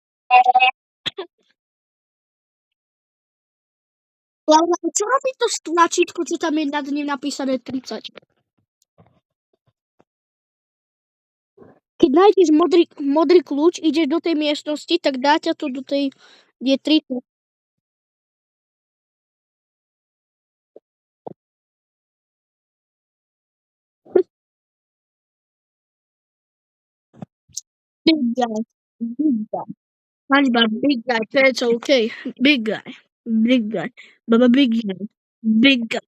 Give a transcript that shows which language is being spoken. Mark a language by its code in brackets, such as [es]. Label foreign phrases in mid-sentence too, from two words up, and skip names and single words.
[sk] Laura, čo robí to tlačítko, čo tam je nad ním napísané 30? Keď nájdeš modrý kľúč, ideš do tej miestnosti, tak dá ťa to do tej, kde je 30. [en] Big guy. Big guy. SpongeBob, big guy, that's okay. Big guy. Big guy. Baba, big guy. Big guy.